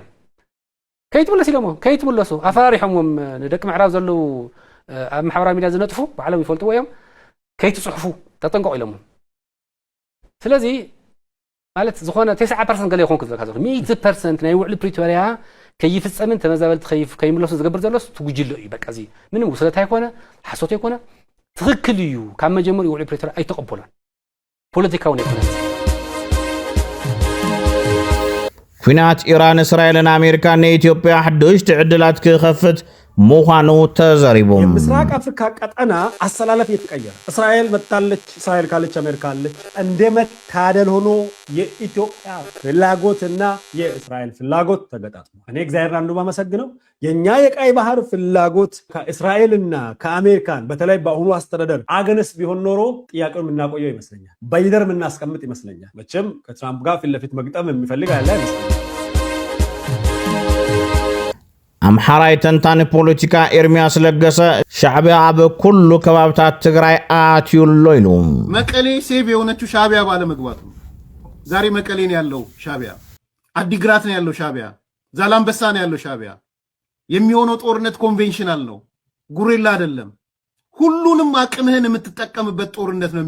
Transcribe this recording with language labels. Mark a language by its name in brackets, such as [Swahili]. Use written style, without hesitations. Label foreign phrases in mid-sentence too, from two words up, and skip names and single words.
[Tigrinya] ከይትመለስ ኢሎሞ ከይትመለሱ አፈራሪሕሞም ደቂ ምዕራብ ዘለው ኣብ ማሕበራዊ ሚድያ ዝነጥፉ ባዕሎም ይፈልጥዎ እዮም ከይትጽሕፉ ተጠንቀቁ ኢሎሞ ስለዚህ ማለት ዝኾነ 9% ገለ ይኾን ክዘካ ዘሎ 100% ናይ ውዕሊ ፕሪቶሪያ ከይፍጸምን ተመዛበልት ከይምለሱ ዝገብር ዘሎስ ትጉጅሎ እዩ በቃ እዚ ምንም ውስለት አይኮነ ሓሶት አይኮነ ትክክል እዩ ካብ መጀመሪያ ውዕሊ ፕሪቶሪያ አይተቀበሉን [Amharic] ፖለቲካው ነው [Tigrinya] ይኮነ ኩናት ኢራን እስራኤልን አሜሪካን ኢትዮጵያ حدوش ዕድላት ክኸፍት ሞኻኑ ተዘሪቦም [Amharic] የምስራቅ አፍሪካ ቀጠና አሰላለፍ የተቀየረ እስራኤል መጣለች እስራኤል ካለች አሜሪካ አለች እንደመታደል ሆኖ የኢትዮጵያ ፍላጎትና የእስራኤል ፍላጎት ተገጣጥሞ እኔ እግዚአብሔር አንዱ ማመሰግነው የኛ የቀይ ባህር ፍላጎት ከእስራኤልና ከአሜሪካን በተለይ በአሁኑ አስተዳደር አገነስ ቢሆን ኖሮ ጥያቄውን እናቆየው ይመስለኛል በይደር እናስቀምጥ ይመስለኛል መቼም ከትራምፕ ጋር ፊት ለፊት መግጠም የሚፈልግ አለ አይመስለኝም [Tigrinya] አምሐራይ ተንታኒ ፖለቲካ ኤርሚያስ ለገሰ ሻዕቢያ አበ ኩሉ ከባብታት ትግራይ አትዩሎ ይሉ [Amharic] መቀሌ ሴቭ የሆነችው ሻዕቢያ ባለ መግባቱ ዛሬ መቀሌ ነው ያለው ሻዕቢያ አዲግራት ነው ያለው ሻዕቢያ ዛላምበሳ ነው ያለው ሻዕቢያ የሚሆነው ጦርነት ኮንቬንሽናል ነው ጉሪላ አይደለም ሁሉንም አቅምህን የምትጠቀምበት ጦርነት ነው